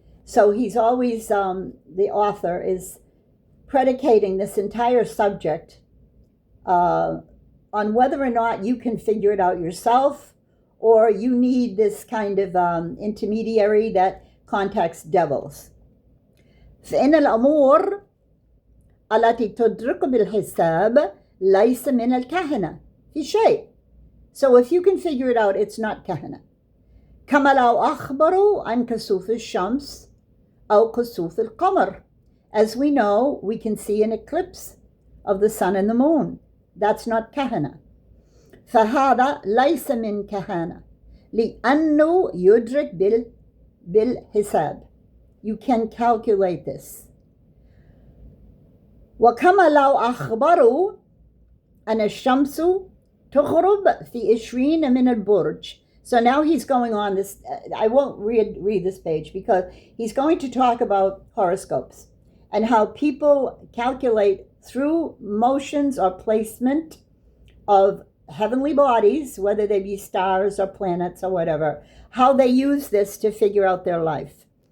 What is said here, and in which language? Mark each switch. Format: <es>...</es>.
<en>So he's always, the author is predicating this entire subject on whether or not you can figure it out yourself, or you need this kind of intermediary that contacts devils.</en> <ar>فإن الأمور التي تدرك بالحساب ليس من الكهنة في شيء.</ar> <en>So if you can figure it out, it's not كهنة.</en> <ar>كما لو أخبروا عن كسوف الشمس أو كسوف القمر.</ar> <en>As we know, we can see an eclipse of the sun and the moon. That's not كهنة.</en> <ar>فهذا ليس من كهنة لأنه يدرك بالحساب.</ar> <en>You can calculate this.</en> <ar>وكما لو أخبروا أن الشمس تغرب في 20 من البرج.</ar> <en>So now he's going on this, I won't read this page because he's going to talk about horoscopes and how people calculate through motions or placement of heavenly bodies, whether they be stars or planets or whatever, how they use this to figure out their life.</en>